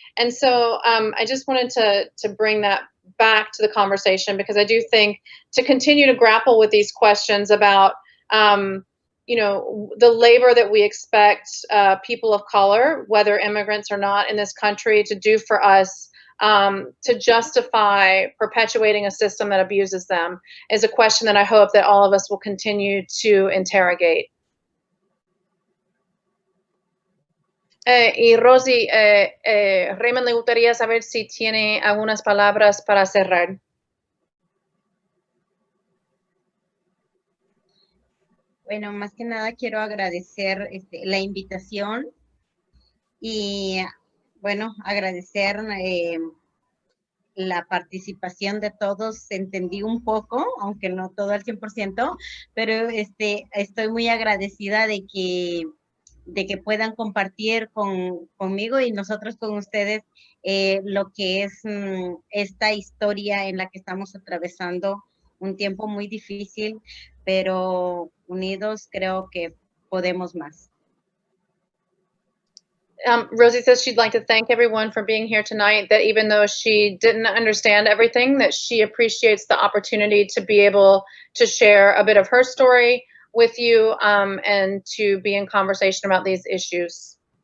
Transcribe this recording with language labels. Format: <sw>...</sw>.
<en>And so I just wanted to bring that back to the conversation, because I do think to continue to grapple with these questions about the labor that we expect people of color, whether immigrants or not in this country, to do for us to justify perpetuating a system that abuses them is a question that I hope that all of us will continue to interrogate.</en> <es>Y Rosy, Raymond le gustaría saber si tiene algunas palabras para cerrar. Bueno, más que nada quiero agradecer la invitación y, bueno, agradecer la participación de todos. Entendí un poco, aunque no todo al 100%, pero estoy muy agradecida de que puedan compartir conmigo y nosotros con ustedes lo que es esta historia en la que estamos atravesando un tiempo muy difícil, pero unidos creo que podemos más.</es> <en>Rosie says she'd like to thank everyone for being here tonight, that even though she didn't understand everything, that she appreciates the opportunity to be able to share a bit of her story with you and to be in conversation about these issues.</en>